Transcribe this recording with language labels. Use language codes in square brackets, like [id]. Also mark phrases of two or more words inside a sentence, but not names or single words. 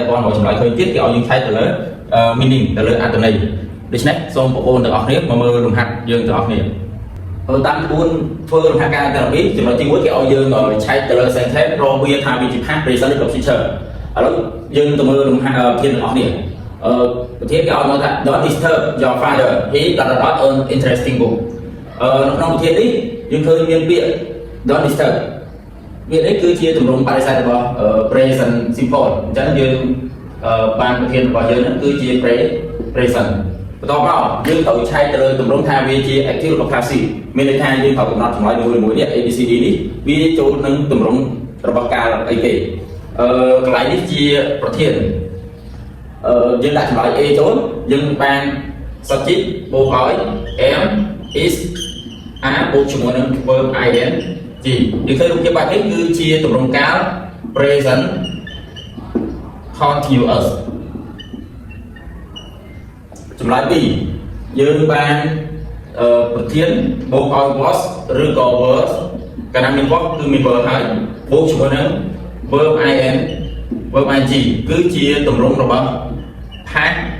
[km] អត់រកចម្លើយឃើញទៀតគេឲ្យយើងឆែកទៅលើ meaning ទៅលើអត្ថន័យដូច្នេះសូមបងប្អូនទាំងអស់គ្នាមកមើលលំហាត់យើងទាំងអស់គ្នាតាមក្បួនធ្វើលំហាត់ការទាំងពីរចំណុចទី1គេឲ្យយើងឆែកទៅលើ sentence រក វាថាវាជា [en] past present [km] ឬក៏ future ឥឡូវយើងទៅមើលលំហាត់ភាពទាំងអស់គ្នាប្រធានគេឲ្យមកថា [en] don't disturb your father he got a lot of interesting book [km] នៅ ក្នុងប្រធាននេះយើងឃើញមានពាក្យ [en] don't disturb [km] វានេះគឺជាទម្រង់បរិស័ទរបស់ [en] present simple [km] អញ្ចឹងយើងបានប្រធាន របស់យើងហ្នឹងគឺជា present បន្តមកយើងត្រូវឆែកទៅលើទម្រង់ថាវាជា active ឬ passive មានន័យថាយើងត្រូវកំណត់ចម្លើយមួយៗនេះ ABCD នេះវាចូលនឹងទម្រង់របស់កាលអីគេកន្លែងនេះជាប្រធានយើងដាក់ចម្លើយ A ចូលយើងបាន subject បូកឲ្យ [en] am is are [km] បូកជាមួយនឹង [en] verb ing [km] យើងឃើញរូបភាពបែបនេះគឺជាទម្រង់កាល [en] present continuous [km] ចម្លើយ B យើងបានប្រធានបូកឲ្យ was ឬក៏ was កាលណាមាន was គឺមាន verb ហើយបូកជាមួយនឹង [en] verb ing [km] គឺជាទម្រង់របស់ past